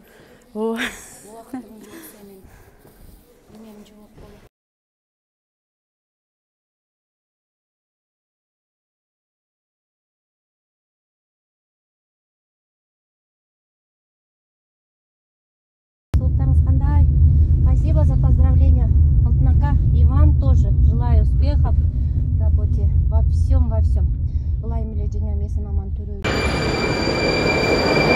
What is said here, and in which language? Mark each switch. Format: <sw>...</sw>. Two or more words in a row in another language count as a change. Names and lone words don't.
<ky>Убактың жок сенин. Эмем жок болот. Султарыңыз кандай?</ky> <ru>Спасибо за поздравления. Алтынака, и вам тоже желаю успехов в работе, во всем.</ru> <ky>Ылайым эле жеңем, эсен аман төрөлүү.</ky>